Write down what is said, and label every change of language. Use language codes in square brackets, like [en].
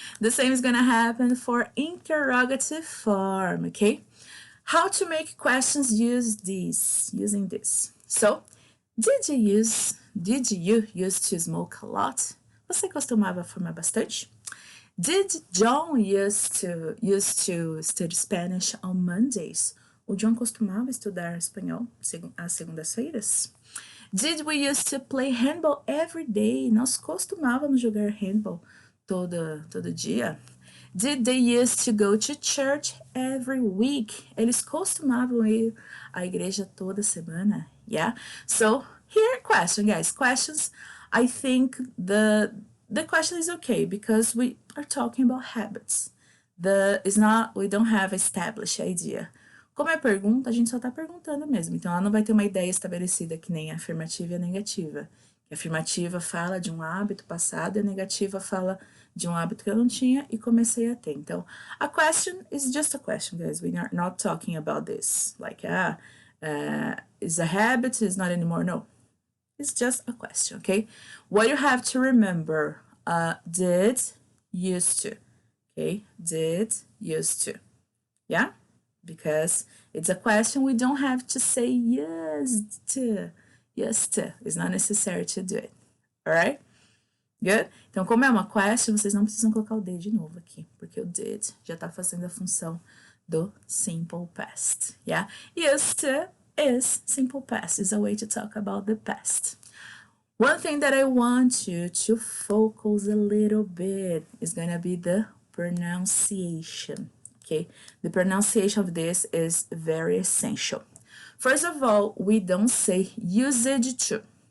[en] The same is gonna happen for interrogative form, okay? How to make questions using this. So, did you used to smoke a lot? [pt] Você costumava fumar bastante? [en] Did John used to study Spanish on Mondays? [pt] O John costumava estudar espanhol às segundas-feiras? [en] Did we used to play handball every day? [pt] Nós costumávamos jogar handball todo dia? [en] Did they used to go to church every week? [pt] Eles costumavam ir à igreja toda semana? [en] Yeah? So, here question, guys. Questions, I think the question is okay because we are talking about habits. We don't have established idea. [pt] Como é pergunta, a gente só tá perguntando mesmo. Então, ela não vai ter uma ideia estabelecida que nem a afirmativa e a negativa. A afirmativa fala de um hábito passado e a negativa fala de um hábito que eu não tinha e comecei a ter. Então, [en] a question is just a question, guys. We are not talking about this. Like, is a habit, is not anymore. No. It's just a question, okay? What you have to remember, did, used to, okay? Did, used to, yeah? Because it's a question, we don't have to say used to. It's not necessary to do it, alright? Good? [pt] Então, como é uma question, vocês não precisam colocar o did de novo aqui, porque o did já tá fazendo a função do simple past, yeah? [en] Used to is simple past, is a way to talk about the past. One thing that I want you to focus a little bit is gonna be the pronunciation, okay? The pronunciation of this is very essential. First of all, we don't say used to.